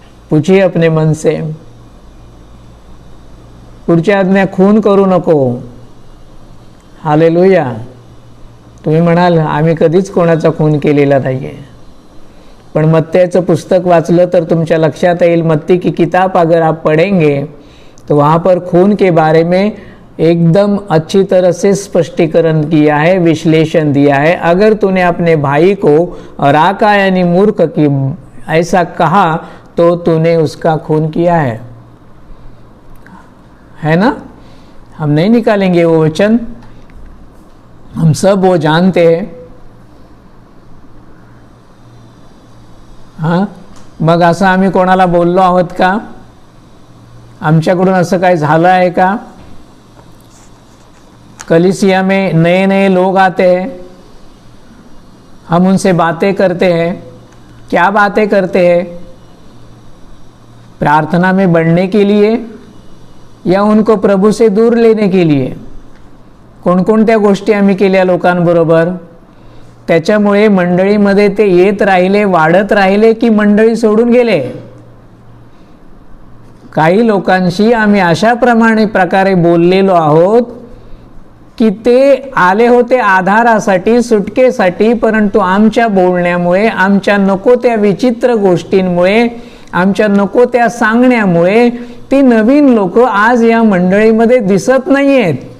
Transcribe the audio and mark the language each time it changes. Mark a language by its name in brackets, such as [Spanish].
[Hindi] पूछिए अपने मन से. [Marathi] पुढची आज्ञा, खून करू नको. हालेलुया. तुम्ही म्हणाल आम्ही कधीच कोणाचा खून केलेला नाहीये, पण मत्त्याचं पुस्तक वाचलं तर तुमच्या लक्षात येईल. [Hindi] मत्ती की किताब अगर आप पढ़ेंगे तो वहाँ पर खून के बारे में एकदम अच्छी तरह से स्पष्टीकरण किया है, विश्लेषण दिया है. अगर तूने अपने भाई को राका यानी मूर्ख की ऐसा कहा तो तूने उसका खून किया है ना. हम नहीं निकालेंगे वो वचन, हम सब वो जानते हैं. [Marathi] हाँ, मग असं आम्ही कोणाला बोललो आहोत का, आमच्याकडून असं काय झालं आहे का. [Hindi] कलीसिया में नए नए लोग आते हैं, हम उनसे बातें करते हैं. क्या बातें करते हैं, प्रार्थना में बढ़ने के लिए या उनको प्रभु से दूर लेने के लिए. [Marathi] कोणकोणत्या गोष्टी आम्ही केल्या लोकांबरोबर, त्याच्यामुळे मंडळीमध्ये ते येत राहिले, वाढत राहिले की मंडळी सोडून गेले. काही लोकांशी आम्ही अशा प्रकारे बोललेलो आहोत की ते आले होते आधारासाठी, सुटकेसाठी, परंतु आमच्या बोलण्यामुळे, आमच्या नको त्या विचित्र गोष्टींमुळे, आमच्या नको त्या सांगण्यामुळे ती नवीन लोक आज या मंडळीमध्ये दिसत नाहीयेत.